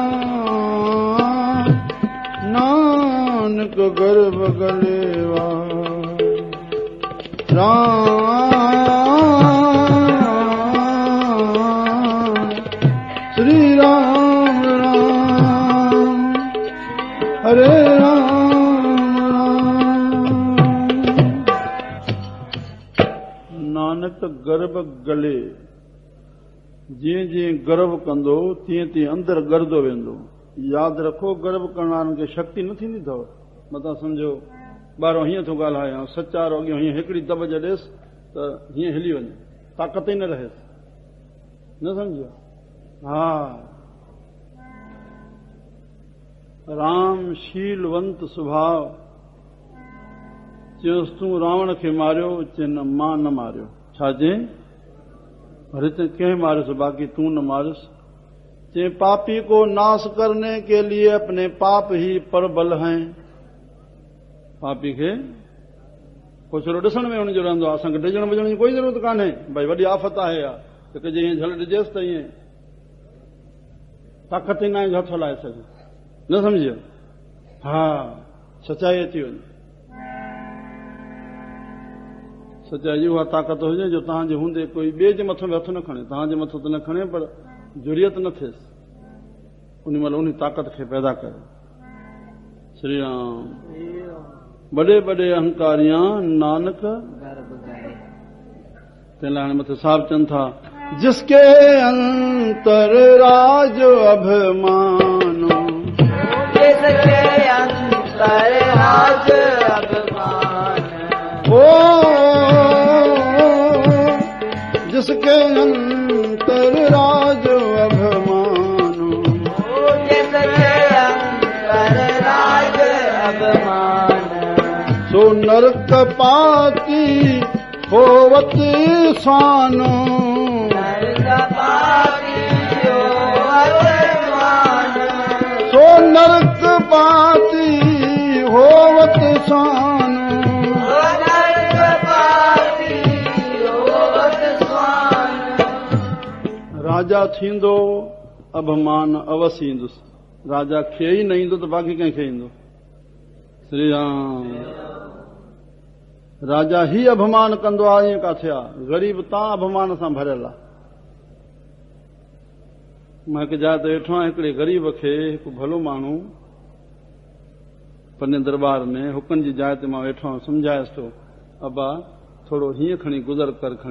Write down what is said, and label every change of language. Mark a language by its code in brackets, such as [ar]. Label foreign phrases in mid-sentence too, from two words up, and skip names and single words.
[sd] नानक गर्भ गलेवा राम श्री राम राम हरे राम राम। नानक गर्भ गले जीअं जीअं गर्व कंदो तीअं तीअं अंदर गर्दो वेंदो। यादि रखो गर्व करण वारनि खे शक्ति न थींदी अथव। मथां सम्झो ॿारो हीअं थो ॻाल्हाए सचारो अॻियां हीअं हिकिड़ी दॿ ॾेसि त हीअं हिली वञे, ताक़त ई न रहेसि। न सम्झो? हा राम शीलवंत स्वभाव चयोसि तूं रावण खे मारियो, चए न मां न मारियो। छा चई? अरे ते कंहिं मारियोसि बाक़ी तूं न मारियोसि। [hi] चे पापी को नाश करने के लिए अपने पाप ही परबल हैं। [sd] पापी खे पोछरो ॾिसण में हुनजो रहंदो आहे, असांखे डिॼण विझण जी कोई ज़रूरत कान्हे। भई वॾी आफ़त आहे या हिकु जे ईअं झल ॾिजेसि त ईअं ताक़त ई न आहे जो हथु हलाए सघे। न सम्झियो? हा सचाई अची वञे। सचाई उहा ताक़त हुजे जो तव्हांजे हूंदे कोई ॿिए जे मथां बि हथु न खणे, तव्हांजे मथां त न खणे पर जुरियत न थिएसि। उन महिल उन ताक़त खे पैदा करे। श्री राम बड़े बड़े अहंकारियां नानक तंहिं लाइ हाणे मथे साहिब चवनि था [hi] जिसके अंतर राज अभिमानो जिसके अंतर राज अभिमान ओ जिसके अंतर राज अभिमानो जिसके अंतर राज अभिमान सो नरक पाती होवत स्वानो नरक पाती होवत स्वानो सो नरक पाती होवत स्वानो नरक पाती होवत स्वानो। [sd] राजा थींदो अभिमान अवसि ईंदुसि। राजा खे ई न ईंदो त बाक़ी कंहिंखे ईंदो। श्री राम राजा ही अभिमान कंदो आहे। ईअं किथे आहे? ग़रीब तां अभिमान सां भरियल आहे। मां हिकु जाइ ते वेठो आहियां, हिकिड़े ग़रीब खे हिकु भलो माण्हू पंहिंजे दरबार में हुकन जी जाइ ते मां वेठो आहियां, सम्झायसि थो अबा थोरो हीअं खणी गुज़र कर खणी।